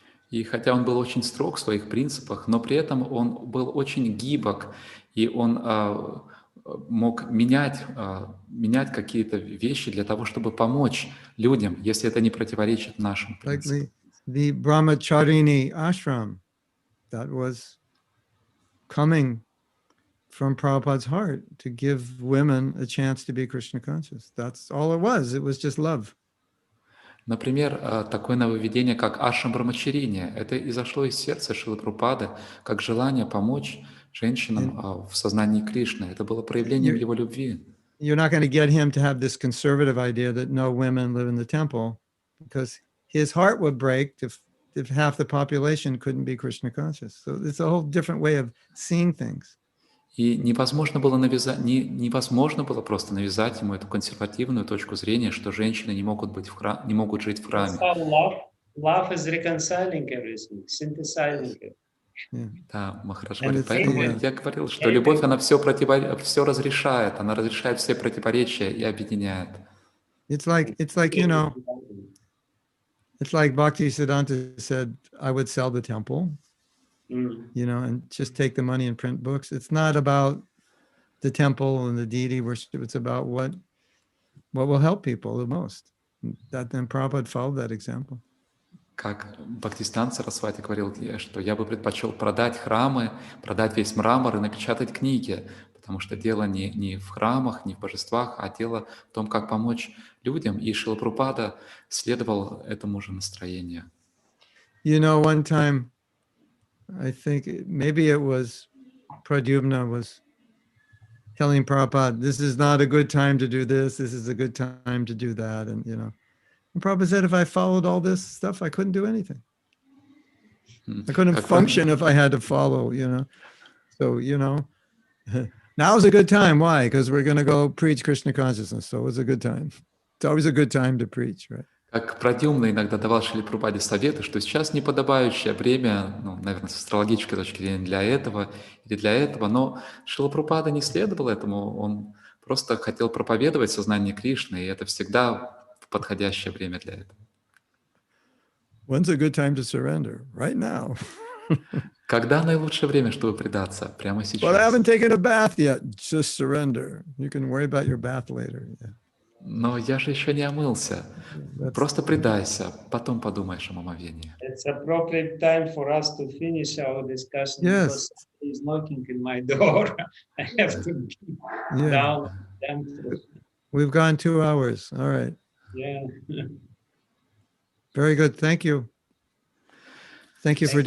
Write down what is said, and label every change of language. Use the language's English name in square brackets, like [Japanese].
[Russian] И хотя он был очень строг в своих принципах, но при этом он был очень гибок, и он мог менять какие-то вещи для того, чтобы помочь людям, если это не противоречит нашим принципам. [English] Like the Brahmacharini ashram, that was coming from Prabhupada's heart to give women a chance to be Krishna conscious. That's all it was. It was just love. [Russian] Например, такое нововведение, как ашрам Брахмачарини, это изошло из сердца Шрилы Прабхупады как желание помочь женщинам в сознании Кришны. Это было проявлением его любви. [English] You're not going to get him to have this conservative idea that no women live in the temple, because his heart would break if half the population couldn't be Krishna conscious. So it's a whole different way of seeing things. [Russian] И невозможно было просто навязать ему эту консервативную точку зрения, что женщины не могут жить в храме. [English] Love is reconciling everything, synthesizing it. [Russian] Да, Махарадж говорит, поэтому я говорил, что любовь, она все разрешает, она разрешает все противоречия и объединяет. [English] It's like Bhakti Siddhanta said, I would sell the temple. And just take the money and print books. It's not about the temple and the deity worship. It's about what will help people the most. Then Prabhupada followed that example. [Russian] Как Бхактисиданта Сарасвати говорил, что я бы предпочел продать храмы, продать весь мрамор и напечатать книги, потому что дело не в храмах, не в божествах, а дело в том, как помочь людям. И Шрила Прабхупада следовал этому же настроению. [English] One time, I think maybe it was Pradyumna was telling Prabhupada, this is not a good time to do this. This is a good time to do that. And, and Prabhupada said, if I followed all this stuff, I couldn't do anything. I couldn't function if I had to follow, So, now's a good time. Why? Because we're going to go preach Krishna consciousness. So it's a good time. It's always a good time to preach, right? [Russian] Как Прадьюмна иногда давал Шриле Прабхупаде советы, что сейчас неподобающее время, наверное, с астрологической точки зрения для этого или для этого, но Шрила Прабхупада не следовал этому, он просто хотел проповедовать сознание Кришны, и это всегда подходящее время для этого. [English] When's a good time to surrender? Right now. [Russian] Когда наилучшее время, чтобы предаться? Прямо сейчас. [English] Well, I haven't taken a bath yet. Just surrender. You can worry about your bath later. Yeah. [Russian] Но я же еще не омылся. Просто предайся, потом подумаешь о омовении. [English] It's appropriate time for us to finish our discussion. Yes. Because he's knocking in my door. I have to be down. We've gone 2 hours. All right. Yeah. Very good. Thank you. Thank you for doing